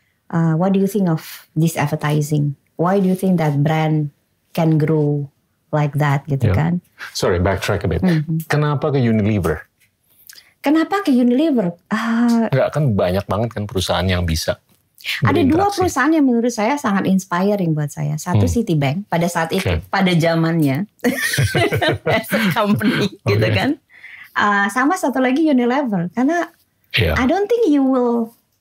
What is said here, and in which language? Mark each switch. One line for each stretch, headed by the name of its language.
English: What do you think of this advertising? Why do you think that brand can grow like that
Indonesian: gitu kan?
English: Sorry, backtrack a bit.
Indonesian: Kenapa ke Unilever? Kenapa ke Unilever? Enggak, kan banyak banget kan perusahaan yang bisa. Ada 2 perusahaan yang menurut saya sangat inspiring buat saya. Satu Citibank pada saat itu, pada zamannya,
English: as a company
Indonesian: gitu kan. Sama satu lagi Unilever, karena
English: I don't think you will.